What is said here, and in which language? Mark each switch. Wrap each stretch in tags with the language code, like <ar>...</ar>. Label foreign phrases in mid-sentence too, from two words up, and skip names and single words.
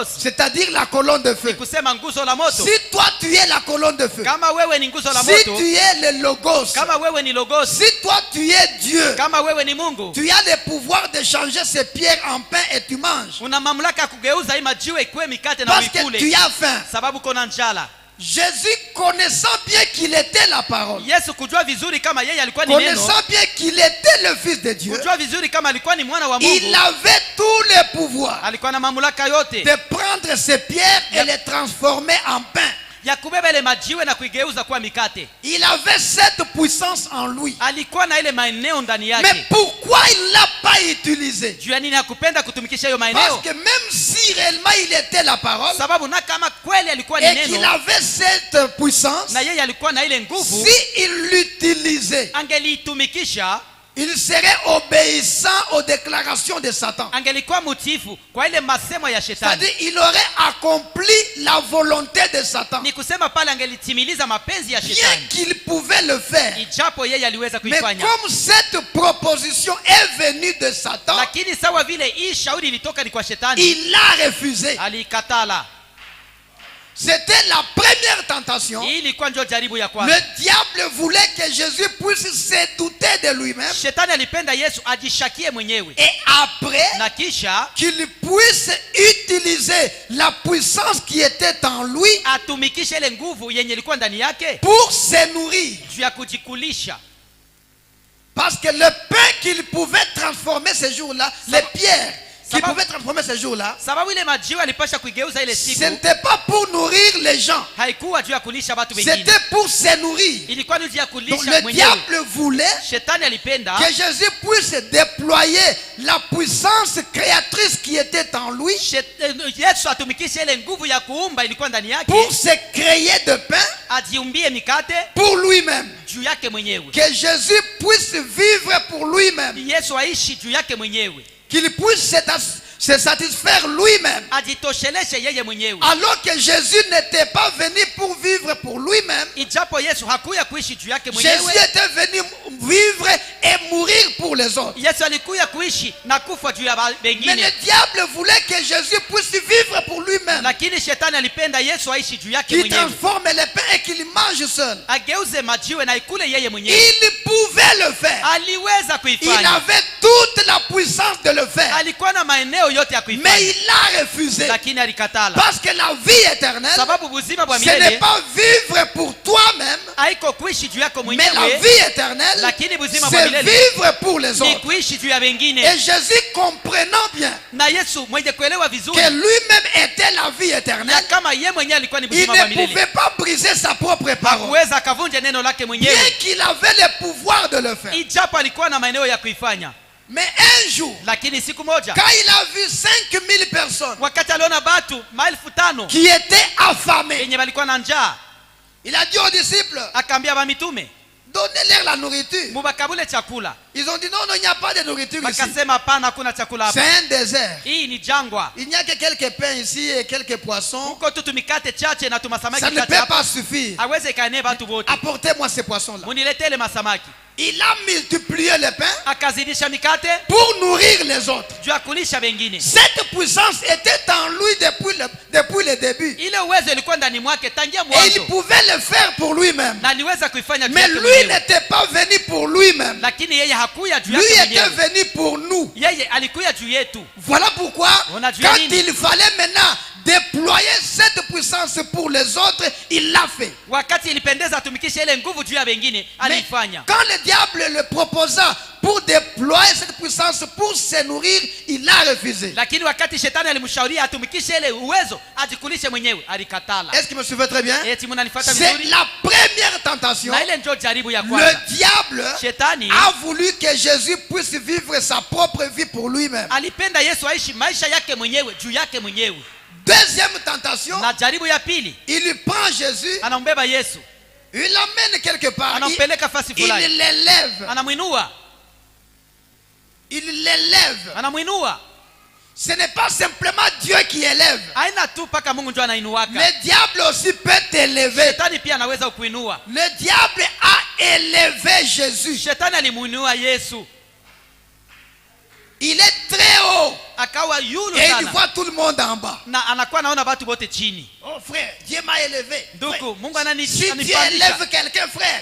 <fr>c'est-à-dire la colonne de feu.</fr> <sw>ni kusema nguzo la moto.</sw> <fr>Si toi tu es la colonne de feu,</fr> <sw>kama wewe ni nguzo la</sw> <fr>si</fr> <sw>moto,</sw> <fr>tu es le logos,</fr> <sw>kama wewe ni logos,</sw> <fr>si toi tu es Dieu,</fr> <sw>kama wewe ni Mungu,</sw> <fr>tu as le pouvoir de changer ces pierres en pain et tu manges.</fr> <sw>una mamlaka ya kugeuza hii majiwe ikuwe mikate na</sw> <fr>Parce que</fr> <sw>uikule.</sw> <fr>tu as faim.</fr> <sw>Sababu kona njala.</sw> <fr>Jésus, connaissant bien qu'il était la parole,</fr> <sw>Yesu kujua vizuri kama yeye alikuwa ni neno,</sw> <fr>connaissant bien qu'il était le fils de Dieu,</fr> <sw>kujua vizuri kama alikuwa ni mwana wa Mungu,</sw> <fr>il avait tous les pouvoirs</fr> <sw>alikuwa na mamlaka yote</sw> <fr>de prendre ces pierres et les transformer en pain.</fr> <sw>ya kubeba ile majiwe na kuigeuza kuwa mikate.</sw> <fr>Il avait cette puissance en lui.</fr> <sw>Alikuwa na ile maeneo ndani</sw> <fr>Mais</fr> <sw>yake.</sw> <fr>pourquoi il ne l'a pas utilisé?</fr> <sw>Juu ya nini hakupenda kutumikisha hiyo</sw> <fr>Parce</fr> <sw>maeneo?</sw> <fr>que même si réellement il était la parole</fr> <sw>Sababu na kama kweli alikuwa ni</sw> <fr>et qu'il</fr> <sw>neno</sw> <fr>avait cette puissance,</fr> <sw>na yeye alikuwa na ile nguvu,</sw> <fr>si il l'utilisait,</fr> <sw>angeliitumikisha,</sw> <fr>il serait obéissant aux déclarations de Satan.</fr> <sw>angelikuwa mutiifu kwa ile masemo ya shetani.</sw> <fr>C'est-à-dire il aurait accompli la volonté de Satan.</fr> <sw>Ni kusema pale angelitimiliza mapenzi ya</sw> <fr>Bien</fr> <sw>shetani,</sw> <fr>qu'il pouvait le faire.</fr> <sw>ijapo yeye aliweza</sw> <fr>Mais</fr> <sw>kuifanya.</sw> <fr>comme cette proposition est venue de Satan,</fr> <sw>Lakini sawa vile hii shauri ilitoka ni kwa shetani,</sw> <fr>il l'a refusé.</fr> <sw>alikatala.</sw> <fr>C'était la première tentation.</fr> <sw>Hii ilikuwa ndio jaribu ya kwanza.</sw> <fr>Le diable voulait que Jésus puisse se douter de lui-même.</fr> <sw>Shetani alipenda Yesu ajishakie mwenyewe,</sw> <fr>Et après,</fr> <sw>na kisha</sw> <fr>qu'il puisse utiliser la puissance qui était en lui</fr> <sw>atumikishe ile nguvu yenye ilikuwa ndani yake</sw> <fr>pour se nourrir.</fr> <sw>juu ya kujikulisha.</sw> <fr>Parce que le pain qu'il pouvait transformer ces jours-là, les pierres qu'il va- pouvait transformer ces jours-là,</fr> <sw>Sababu ile majiwe alipasha kuigeuza ile</sw> <fr>ce</fr> <sw>siku,</sw> <fr>n'était pas pour nourrir les gens,</fr> <sw>haikuwa juu ya kulisha watu wengine,</sw> <fr>c'était pour se nourrir.</fr> <sw>ilikuwa ni juu ya</sw> <fr>Donc</fr> <sw>kulisha</sw> <fr>le</fr> <sw>mwenyewe.</sw> <fr>diable voulait</fr> <sw>Shetani alipenda</sw> <fr>que Jésus puisse déployer la puissance créatrice qui était en lui</fr> <sw>Yesu atumikishe ile nguvu ya kuumba ilikuwa ndani yake,</sw> <fr>pour se créer de pain</fr> <sw>ajiumbie mikate</sw> <fr>pour lui-même.</fr> <sw>juu yake mwenyewe,</sw> <fr>Que Jésus puisse vivre pour lui-même.</fr> <sw>Yesu aishi juu yake mwenyewe,</sw> <fr>Qu'il puisse se satisfaire lui-même.</fr> <sw>ajitosheleshe yeye mwenyewe.</sw> <fr>Alors que Jésus n'était pas venu pour vivre pour lui-même.</fr> <sw>Ijapo Yesu hakuya kuishi juu yake</sw> <fr>Jésus</fr> <sw>mwenyewe,</sw> <fr>était venu vivre et mourir pour les autres.</fr> <sw>Yesu alikuya kuishi na kufa juu ya</sw> <fr>Mais</fr> <sw>wengine.</sw> <fr>le diable voulait que Jésus puisse vivre pour lui-même.</fr> <sw>Lakini shetani alipenda Yesu aishi juu yake</sw> <fr>Qu'il</fr> <sw>mwenyewe,</sw> <fr>transforme les pains et qu'il mange seul.</fr> <sw>ageuze majiwe na ikule yeye mwenyewe.</sw> <fr>Il pouvait le faire.</fr> <sw>Aliweza</sw> <fr>Il</fr> <sw>kuifanya,</sw> <fr>avait toute la puissance de le faire.</fr> <sw>alikuwa na maeneo yote ya</sw> <fr>Mais</fr> <sw>kuifanya,</sw> <fr>il l'a refusé.</fr> <sw>lakini alikatala.</sw> <fr>Parce que la vie éternelle,</fr> <sw>Sababu buzima bwa</sw> <fr>ce n'est</fr> <sw>milele</sw> <fr>pas vivre pour toi-même,</fr> <sw>haiko kuishi juu yako</sw> <fr>mais la</fr> <sw>mwenyewe,</sw> <fr>vie éternelle,</fr> <sw>lakini buzima bwa</sw> <fr>c'est</fr> <sw>milele</sw> <fr>vivre pour les</fr> <sw>ni</sw> <fr>autres.</fr> <sw>kuishi juu ya wengine.</sw> <fr>Et Jésus, comprenant bien</fr> <sw>Na Yesu mwenye kuelewa vizuri</sw> <fr>que lui-même était la vie</fr> <sw>na</sw> <fr>éternelle,</fr> <sw>kama yeye mwenyewe alikuwa ni</sw> <fr>il</fr> <sw>buzima bwa</sw> <fr>ne</fr> <sw>milele,</sw> <fr>pouvait pas briser sa propre parole.</fr> <sw>hakuweza akavunja neno lake</sw> <fr>Bien</fr> <sw>mwenyewe,</sw> <fr>qu'il avait le pouvoir de le faire.</fr> <sw>ijapo alikuwa na maeneo ya kuifanya.</sw> <fr>Mais un jour,</fr> <sw>Lakini siku moja</sw> <fr>quand il a vu 5000 personnes</fr> <sw>wakati aliona batu 5,000</sw> <fr>qui étaient affamées,</fr> <sw>wenye walikuwa na njaa,</sw> <fr>il a dit aux disciples,</fr> <sw>akaambia ba mitume,</sw> <fr>Donnez-leur la nourriture.</fr> <sw>mubakabule chakula.</sw> <fr>Ils ont dit non, non, il n'y a pas de nourriture ici.</fr> <sw>Wakasema hapana, hakuna chakula</sw> <fr>C'est</fr> <sw>hapa.</sw> <fr>un désert.</fr> <sw>Hii ni jangwa.</sw> <fr>Il n'y a que quelques pains ici et quelques poissons.</fr> <sw>Huko tu tumikate chache na tumasamaki</sw> <fr>Ça ne</fr> <sw>chache</sw> <fr>peut</fr> <sw>hapa.</sw> <fr>pas suffire.</fr> <sw>Hawezi kaenea watu wote.</sw> <fr>Apportez-moi ces poissons-là.</fr> <sw>Muniletee ile masamaki.</sw> <fr>Il a multiplié les pains</fr> <sw>Akazidisha mikate</sw> <fr>pour nourrir les autres.</fr> <sw>juu ya kulisha wengine.</sw> <fr>Cette puissance était en lui depuis le début.</fr> <sw>Ile uwezo ilikuwa ndani mwake tangia</sw> <fr>Et il</fr> <sw>mwanzo.</sw> <fr>pouvait le faire pour lui-même.</fr> <sw>Na aliweza kuifanya juu</sw> <fr>Mais</fr> <sw>yake</sw> <fr>lui</fr> <sw>mwenyewe.</sw> <fr>n'était pas venu pour lui-même.</fr> <sw>Lakini yeye hakuya juu</sw> <fr>Lui</fr> <sw>yake</sw> <fr>était</fr> <sw>mwenyewe.</sw> <fr>venu pour nous.</fr> <sw>Yeye alikuya juu yetu.</sw> <fr>Voilà pourquoi, On a vu quand</fr> <sw>Nini.</sw> <fr>il fallait maintenant déployer cette puissance pour les autres, il l'a fait.</fr> <sw>Wakati ilipendeza atumikishe ile nguvu juu ya wengine,</sw> <fr>Mais</fr> <sw>alifanya.</sw> <fr>quand le diable le proposa pour déployer cette puissance pour se nourrir, il a refusé.</fr> <sw>Lakini wakati shetani alimshauria atumikishe ile uwezo ajikulishe mwenyewe, alikatala.</sw> <fr>Est-ce que vous me suivez très bien?</fr> <sw>Eti mnanifuata</sw> <fr>C'est</fr> <sw>vizuri?</sw> <fr>la première tentation.</fr> <sw>Na ile ndio jaribu ya kwanza.</sw> <fr>Le diable</fr> <sw>Shetani</sw> <fr>a voulu que Jésus puisse vivre sa propre vie pour lui-même.</fr> <sw>alipenda Yesu aishi maisha yake mwenyewe juu yake mwenyewe.</sw> <fr>Deuxième tentation,</fr> <sw>Na jaribu ya pili,</sw> <fr>il prend Jésus,</fr> <sw>anambeba Yesu,</sw> <fr>il l'amène quelque part,</fr> <sw>anampeleka fasi</sw> <fr>il</fr> <sw>fulani,</sw> <fr>l'élève,</fr> <sw>anamwinua,</sw> <fr>il l'élève.</fr> <sw>anamwinua.</sw> <fr>Ce n'est pas simplement Dieu qui élève.</fr> <sw>Haina tu paka Mungu ndio anainuaka.</sw> <fr>Le diable aussi peut t'élever.</fr> <sw>Shetani pia anaweza kuinua.</sw> <fr>Le diable a élevé Jésus.</fr> <sw>Shetani alimuinua Yesu,</sw> <fr>Il est très haut.</fr> <sw>akawa yulu</sw> <fr>Et il</fr> <sw>sana,</sw> <fr>voit tout le monde en bas.</fr> <sw>na anakuwa naona watu wote chini.</sw> <fr>Oh frère, Dieu m'a élevé.</fr> <sw>Ndugu,</sw> <fr>Frère,</fr> <sw>Mungu</sw> <fr>si Dieu</fr> <sw>ananipandisha.</sw> <fr>élève quelqu'un, frère,</fr>